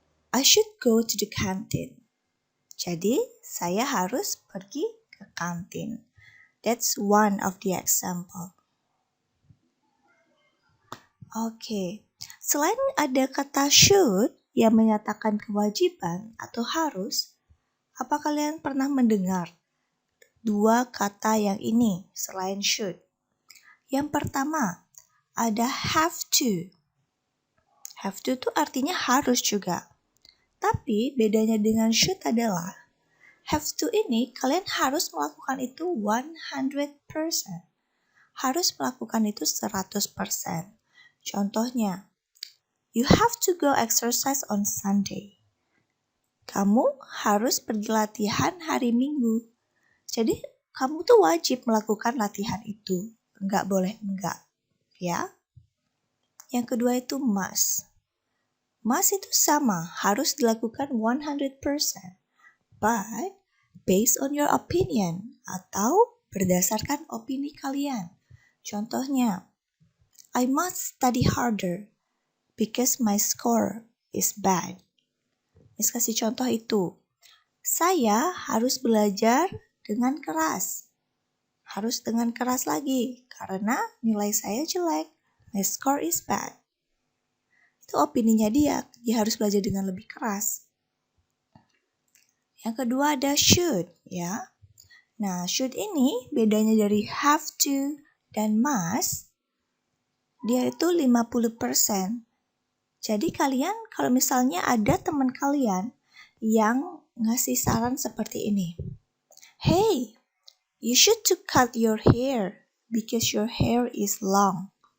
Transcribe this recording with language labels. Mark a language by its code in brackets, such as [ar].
[en] I should go to the canteen. [id] Jadi, saya harus pergi ke kantin. [en] That's one of the example. [id] Oke, selain ada kata should yang menyatakan kewajiban atau harus, apa kalian pernah mendengar dua kata yang ini selain should? Yang pertama, ada have to. Have to itu artinya harus juga. Tapi bedanya dengan should adalah have to ini kalian harus melakukan itu 100%. Harus melakukan itu 100%. [en] Contohnya, you have to go exercise on Sunday. [id] Kamu harus pergi latihan hari Minggu. Jadi, kamu tuh wajib melakukan latihan itu. Enggak boleh enggak, ya. Yang kedua itu must. Must itu sama, harus dilakukan 100%. [en] But, based on your opinion atau berdasarkan opini kalian. Contohnya, I must study harder because my score is bad. [id] Miss kasih contoh itu. Saya harus belajar dengan keras. Harus dengan keras lagi karena nilai saya jelek. My score is bad. Itu opininya dia harus belajar dengan lebih keras. Yang kedua ada should, ya. Nah, should ini bedanya dari have to dan must, dia itu 50%. Jadi kalian kalau misalnya ada teman kalian yang ngasih saran seperti ini. [en] Hey, you should to cut your hair because your hair is long.